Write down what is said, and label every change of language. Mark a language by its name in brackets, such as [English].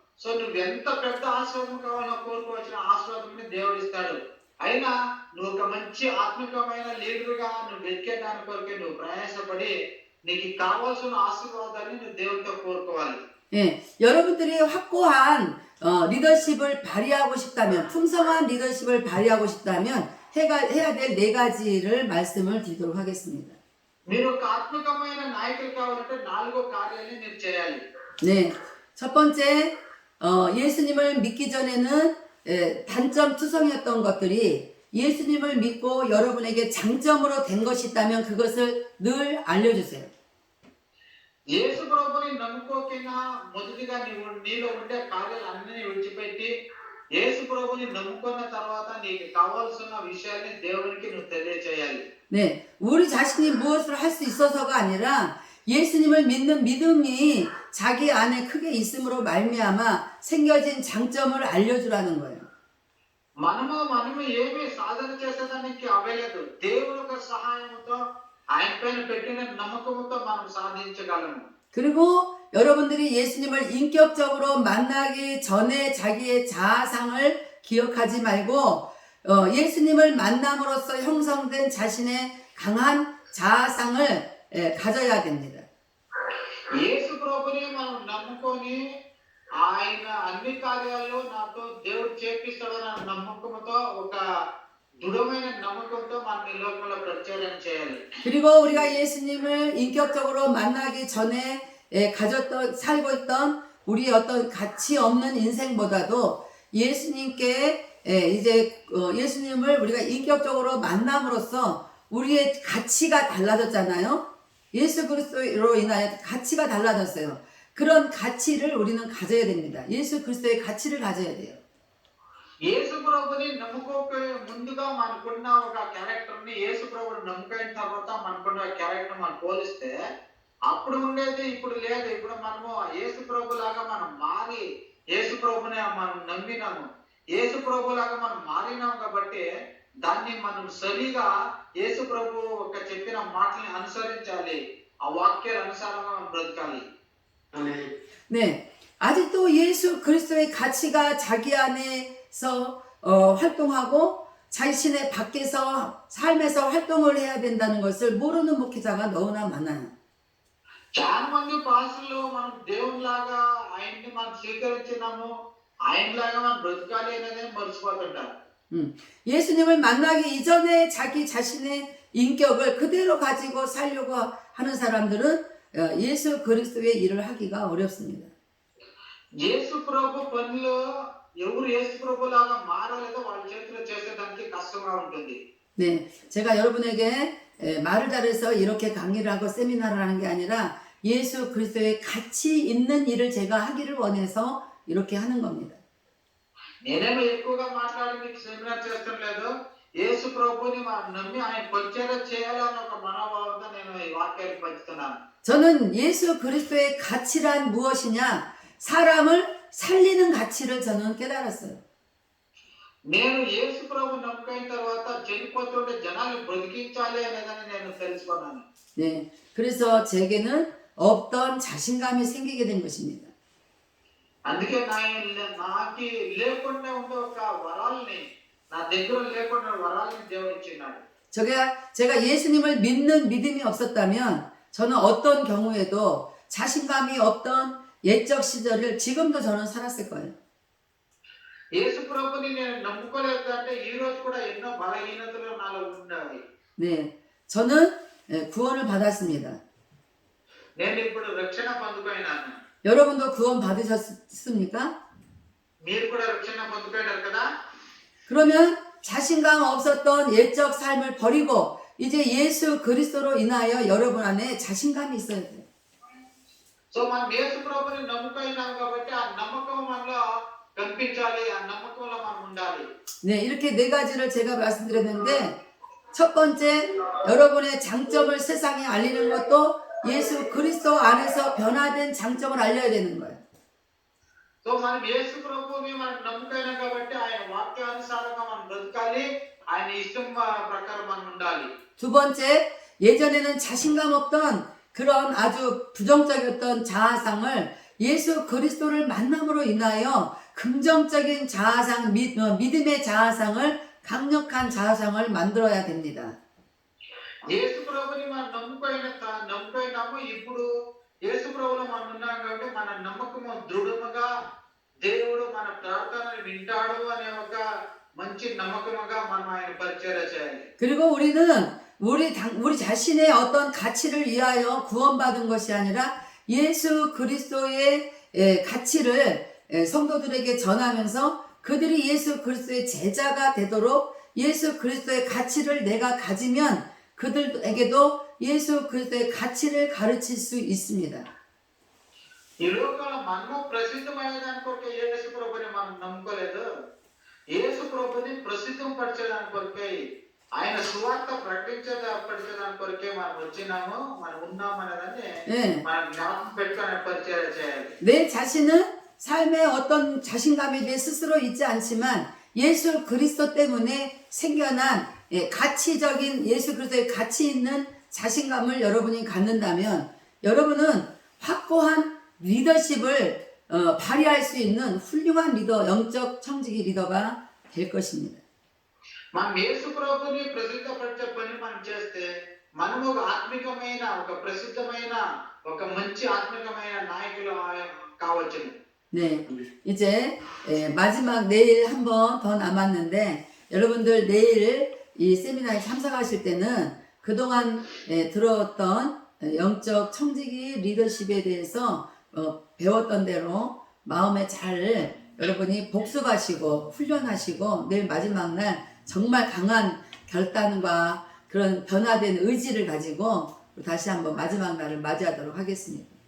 [Telugu] So నువ్వెంత పెద్ద ఆశీర్వాదం కావాలో కోరుకోవచ్చిన ఆశీర్వాదం దేవుడు ఇస్తాడు. అయినా నువ్వు ఒక మంచి ఆత్మికమైన లీడర్గా నువ్వు వెతికే దాని కొరకే నువ్వు ప్రయాసపడి నీకు కావాల్సిన ఆశీర్వాదాన్ని నువ్వు దేవుడితో కోరుకోవాలి. [Korean] 예, 여러분들이 확고한 리더십을 발휘하고 싶다면, 풍성한 리더십을 발휘하고 싶다면 해야 될 4가지를 말씀을 드리도록 하겠습니다. [Telugu] మీరు ఒక ఆత్మికమైన నాయకులు కావాలంటే 4 కార్యాలని మీరు చేయాలి. [Korean] 네, 첫 번째, 예수님을 믿기 전에는 단점 투성이었던 것들이 예수님을 믿고 여러분에게 장점으로 된 것이 있다면 그것을 늘 알려주세요. [Telugu] యేసు ప్రభుని నమ్ముకోకినా మొదటిగా నీలో ఉండే కార్యాలన్నీ విడిచిపెట్టి యేసు ప్రభుని నమ్ముకున్న తర్వాత నీకు కావాల్సిన విషయాన్ని దేవునికి నువ్వు తెలియచేయాలి. [Korean] 네, 우리 자신이 무엇을 할 수 있어서가 아니라 예수님을 믿는 믿음이 자기 안에 크게 있음으로 말미암아 생겨진 장점을 알려주라는 거예요. [Telugu] మనము ఏమి సాధన చేసేదానికి అవ్వలేదు. దేవుని యొక్క సహాయంతో ఆయన పైన పెట్టిన నమ్మకంతో మనం సాధించగలము. [Korean] 그리고 여러분들이 예수님을 인격적으로 만나기 전에 자기의 자아상을 기억하지 말고 예수님을 만남으로써 형성된 자신의 강한 자아상을 가져야 됩니다. [Telugu] యేసు ప్రభుని మనం నమ్ముకొని ఆయన అన్ని కార్యాల్లో నాతో దేవుడు చేపిస్తాడన్న నమ్మకంతో ఒక దృఢమైన నమ్మకంతో మనం ఈ లోకంలో ప్రచారం చేయాలి. [Korean] 그리고 우리가 예수님을 인격적으로 만나기 전에 살고 있던 우리 어떤 가치 없는 인생보다도 예수님께 이제 예수님을 우리가 인격적으로 만남으로써 우리의 가치가 달라졌잖아요. 예수 그리스도로 인하여 가치가 달라졌어요. 그런 가치를 우리는 가져야 됩니다. 예수 그리스도의 가치를 가져야 돼요. [Telugu] యేసు ప్రభుని నమ్ముకోకే ముందుగా మనకున్న ఒక క్యారెక్టర్ ని యేసు ప్రభుని నమ్ముకున్న తర్వాత మనకున్న క్యారెక్టర్ మనం పోలిస్తే అప్పుడు ఉండేది ఇప్పుడు లేదు. ఇప్పుడు మనము యేసు ప్రభు లాగా మనం మారి యేసు ప్రభుని మనం నమ్మినాము. యేసు ప్రభు లాగా మనం మారినాము కాబట్టి దాన్ని మనం సరిగా యేసు ప్రభు ఒక చెప్పిన మాటల్ని అనుసరించాలి. ఆ వాక్యాల అనుసారంగా మనం బ్రతకాలి. [Korean] 네, 아직도 예수 그리스도의 가치가 자기 안에서 활동하고 자신의 밖에서 삶에서 활동을 해야 된다는 것을 모르는 목회자가 너무나 많아요. [Telugu] చాలా మంది పాస్టర్లు మనం దేవునిలాగా ఆయన్ని మనం స్వీకరించినాము, ఆయనలాగా మనం బ్రతకాలి అనేది మర్చిపోతుంటారు. [Korean] 예수님을 만나기 이전에 자기 자신의 인격을 그대로 가지고 살려고 하는 사람들은 예수 그리스도의 일을 하기가 어렵습니다. [Telugu] యేసు ప్రభు పనిలో ఎవరు యేసు ప్రభులాగా మారలేదో వాళ్ళ చేతిలో చేసేదానికి కష్టంగా ఉంటుంది. [Korean] 네, 제가 여러분에게 말을 잘해서 이렇게 강의를 하고 세미나를 하는 게 아니라 예수 그리스도의 가치 있는 일을 제가 하기를 원해서 이렇게 하는 겁니다. [Telugu] నేనేమో ఎక్కువగా మాట్లాడి మీకు సెమినార్ చేస్తాం లేదు. యేసు ప్రభుని మనం నమ్మి ఆయన పరిచయం చేయాలన్న ఒక మనోభావంతో నేను ఈ వాక్యాన్ని పంచుతున్నాను. [Korean] 저는 예수 그리스도의 가치란 무엇이냐? 사람을 살리는 가치를 저는 깨달았어요. [Telugu] నేను యేసు ప్రభు నమ్ముకున్న తర్వాత చనిపోతుండే జనాలను బ్రతికించాలి అనేదని నేను తెలుసుకున్నాను. [Korean] 네, 그래서 제게는 없던 자신감이 생기게 된 것입니다. [Telugu] అందుకే నాకి లేకుండా ఉండే ఒక వరాల్ని నా దగ్గర లేకుండా వరాల్ని దేవుడు ఇచ్చినాడు. [Korean] 제가 예수님을 믿는 믿음이 없었다면 저는 어떤 경우에도 자신감이 없던 옛적 시절을 지금도 저는 살았을 거예요. [Telugu] యేసు ప్రభుని నేను నమ్ముకోలేదు అంటే ఈ రోజు కూడా ఎన్నో బలహీనతలు నాలో ఉన్నాయి. [Korean] 네, 저는 구원을 받았습니다. [Telugu] నేను ఇప్పుడు రక్షణ పొందుకున్నాను. [Korean] 여러분도 구원 받으셨습니까? [Telugu] మీరు కూడా రక్షణ పొందుకున్నారు కదా? [Korean] 그러면 자신감 없었던 옛적 삶을 버리고 이제 예수 그리스도로 인하여 여러분 안에 자신감이 있어야 돼요. [Telugu] సో మనం యేసు ప్రభుని నమ్ముకున్నాం కాబట్టి ఆ నమ్మకం మనలో కనిపించాలి. ఆ నమ్మకంలో మనం ఉండాలి. [Korean] 네, 이렇게 4가지를 제가 말씀드렸는데 첫 번째, 여러분의 장점을 세상에 알리는 것도 예수 그리스도 안에서 변화된 장점을 알려야 되는 거예요. [Telugu] సో మనం యేసు ప్రభుని మనం నమ్ముకున్నాం కాబట్టి ఆయన వాక్యానుసారంగా మనం బ్రతకాలి. ఆయన ఇష్టం ప్రకారం మనం ఉండాలి. [Korean] 두 번째, 예전에는 자신감 없던 그런 아주 부정적이었던 자아상을 예수 그리스도를 만남으로 인하여 긍정적인 자아상, 믿음의 자아상을 강력한 자아상을 만들어야 됩니다. [Telugu] యేసు ప్రభుని మనం నమ్ముకోయినాము ఇప్పుడు యేసు ప్రభులో మనం ఉన్నాం కాబట్టి మన నమ్మకము దృఢముగా దేవుడు మన ప్రార్థనలు వింటాడు అనే ఒక మంచి నమ్మకముగా మనం ఆయన పరిచర్య చేయాలి. [Korean] 그리고 우리는 우리 자신의 어떤 가치를 위하여 구원받은 것이 아니라 예수 그리스도의 가치를 성도들에게 전하면서 그들이 예수 그리스도의 제자가 되도록 예수 그리스도의 가치를 내가 가지면 그들에게도 예수 그리스도의 가치를 가르칠 수 있습니다. [Telugu] ఈ లోకంలో మనము ప్రసిద్ధమయ్యేదాని కొరకే యేసు ప్రభుని మనం నమ్ముకోలేదు. యేసు ప్రభుని ప్రసిద్ధం పరిచేదాని కొరకే ఆయన సువార్త ప్రకటించేదాని కొరకే మనం వచ్చినాము, మనం ఉన్నాము అనేదాన్ని మనం జ్ఞాపకం పెట్టుకొని పరిచయం చేయాలి. [Korean] 내 자신은 삶에 어떤 자신감이 내 스스로 있지 않지만 예수 그리스도 때문에 생겨난 가치적인 예수 그리스도의 가치 있는 자신감을 여러분이 갖는다면 여러분은 확고한 리더십을 발휘할 수 있는 훌륭한 리더, 영적 청지기 리더가 될 것입니다. [Telugu] మనం యేసు ప్రభుని ప్రసిద్ధపరిచే పని మనం చేస్తే మనం ఒక ఆత్మికమైన ఒక ప్రసిద్ధమైన ఒక మంచి ఆత్మికమైన నాయకులు కావచ్చు. [Korean] 네, 이제 마지막 내일 한 번 더 남았는데 여러분들 내일 이 세미나에 참석하실 때는 그동안 들어왔던 영적 청지기 리더십에 대해서 배웠던 대로 마음에 잘 여러분이 복습하시고 훈련하시고 내일 마지막 날 정말 강한 결단과 그런 변화된 의지를 가지고 다시 한번 마지막 날을 맞이하도록 하겠습니다.